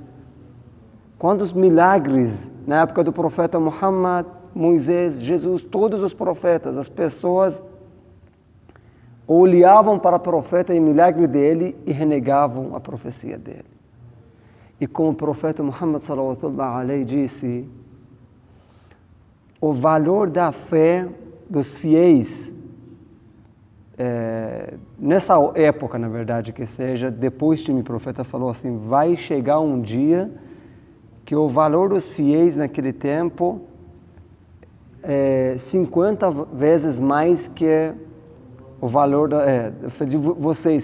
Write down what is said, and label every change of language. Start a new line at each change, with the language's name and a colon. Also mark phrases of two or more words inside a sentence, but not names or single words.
Portuguese: Quantos milagres na época do profeta Muhammad, Moisés, Jesus, todos os profetas, as pessoas olhavam para o profeta e o milagre dele e renegavam a profecia dele. E como o profeta Muhammad
Arabic: صلى الله عليه
Portuguese: disse, o valor da fé dos fiéis, nessa época, na verdade, que seja, depois que o profeta falou assim, vai chegar um dia que o valor dos fiéis naquele tempo é 50 vezes mais que o valor de vocês.